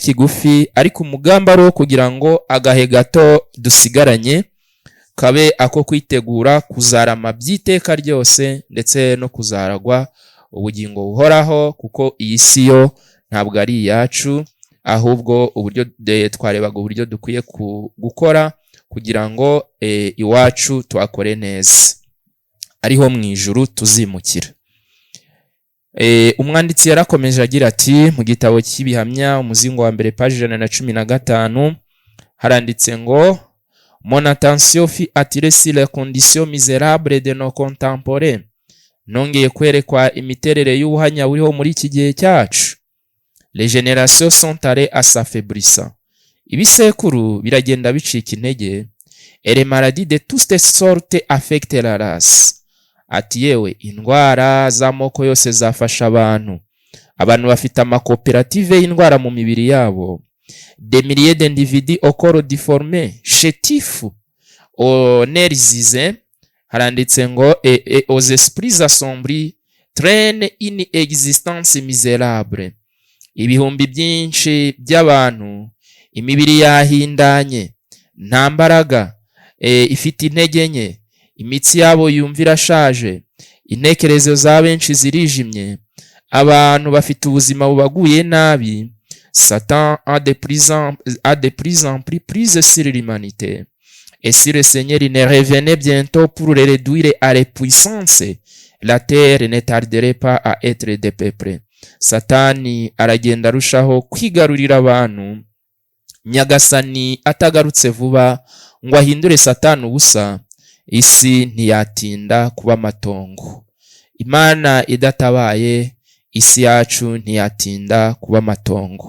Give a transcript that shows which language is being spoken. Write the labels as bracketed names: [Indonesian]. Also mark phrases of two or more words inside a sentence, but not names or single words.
[Kinyarwanda] kigufi, ariko umugamba ro kugira ngo agahe gato dusigaranye kabe ako kwitegura kuzarama by'iteka ryose ndetse no kuzaragwa ubugingo buhoraho, kuko iyi si yo ntabwo ari iyacu, ahubwo uburyo twarebaga uburyo dukwiye gukora kugira ngo iwacu twakore neza, ariho mu ijuru tuzimukira. Umwanditsi yarakomeje agira ati mu gitabo cy'ibihamya umuzingo wa mbere page 115 haranditse ngo, [French] mon attention fut attirée sur les conditions misérables de nos contemporains. [Kinyarwanda] Nongeye kwerekwa imiterere y'ubuhanya buriho muri iki gihe cyacu. [French] Les générations sont allées à s'affaiblissant. [Kinyarwanda] Ibisekuru biragenda bicika intege. [French] Et les maladies de toutes sortes affectent la race. [Kinyarwanda] Ati yewe indwara z'amoko yose zafasha abantu. Abantu bafite amakoperative y'indwara mu mibiri yabo. [French] Des milliers d'individus au corps difformé, chétifs, nerveux, [Kinyarwanda] haranditse ngo [French] aux esprits assombris, traînent une existence misérable. [Kinyarwanda] Ibihumbi byinshi by'abantu, imibiri yahindanye, nta mbaraga, ifite intege nke, imitsi yabo yumva irashaje, intekerezo za benshi zirijimye, abantu bafite ubuzima bubaguye nabi. [French] Satan a de plus en plus prise sur l'humanité. Et si le Seigneur ne revenait bientôt pour le réduire à la puissance, la terre ne tarderait pas à être dépeuplée. [Kinyarwanda] Satani aragenda arushaho kwigarurira abantu. Nyagasani atagarutse vuba ngo ahindure Satani ubusa, isi ntiyatinda kuba amatongo. Imana idatabaye isi yacu ntiyatinda kuba amatongo.